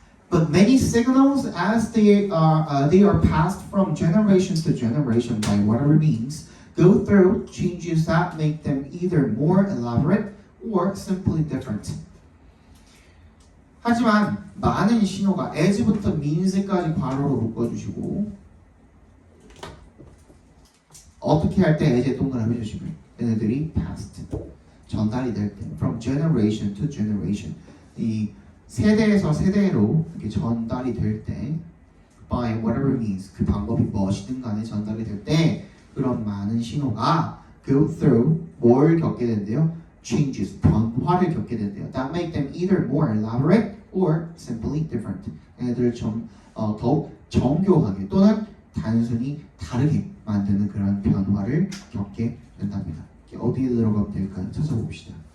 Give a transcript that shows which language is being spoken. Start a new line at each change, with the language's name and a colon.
English: But many signals, as they are passed from generation to generation by whatever means, go through changes that make them either more elaborate or simply different.
Korean: 하지만 많은 신호가 as부터 means까지 괄호로 묶어주시고 어떻게 할 때 as에 동그라미 해주시면 얘네들이 passed 전달이 될 때
English: from generation to generation
Korean: 이 세대에서 세대로 이렇게 전달이 될 때
English: by whatever means
Korean: 그 방법이 무엇이든 간에 전달이 될 때 그런 많은 신호가 go through 뭘 겪게 된대요? changes 변화를 겪게 된대요.
English: That make them either more elaborate or simply different.
Korean: 얘네들을 좀 더욱 정교하게 또는 단순히 다르게 만드는 그런 변화를 겪게 된답니다. 어디에 들어가면 될까요? 찾아봅시다.